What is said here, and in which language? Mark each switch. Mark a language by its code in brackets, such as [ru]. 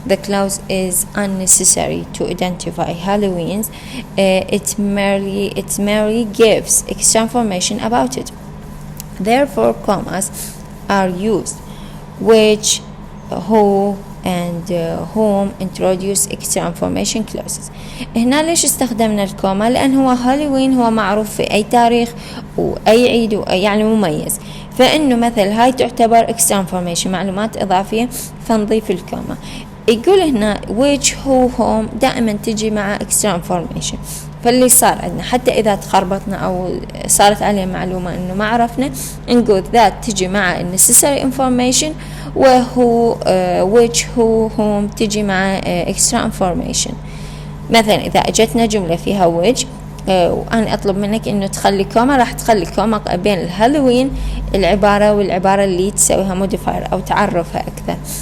[en] The clause is unnecessary to identify Halloween's. It merely gives extra information about it. Therefore, commas are used, which, who and whom introduce extra information clauses. [ar] هنا ليش استخدمنا الكوما؟ لأن هو هالوين هو معروف في أي تاريخ وأي عيد يعني مميز، فإنه مثل هاي تعتبر [en] extra information [ar] معلومات إضافية، فنضيف الكوما. يقول هنا [en] which who whom [ar] دائما تجي مع [en] extra information. [ar] فاللي صار عندنا حتى إذا تخربطنا أو صارت عليه معلومة إنه ما عرفنا، نقول that تجي مع [en] necessary information، [ar] وهو [en] which who whom [ar] تجي مع [en] extra information. [ar] مثلا إذا أجتنا جملة فيها which وأنا أطلب منك إنه تخلي كوما، راح تخلي كوما بين الهالوين العبارة والعبارة اللي تسويها modifier أو تعرفها أكثر.